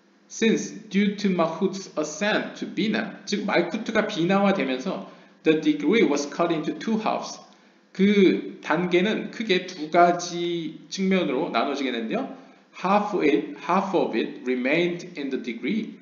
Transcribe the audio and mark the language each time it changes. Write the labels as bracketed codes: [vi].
[en] Since due to Malkut's ascent to Bina, [ko] 즉 말쿠트가 비나화 되면서 [en] the degree was cut into 2 halves. [ko] 그 단계는 크게 2가지 측면으로 나눠지게 되는데요. [en] Half of it remained in the degree.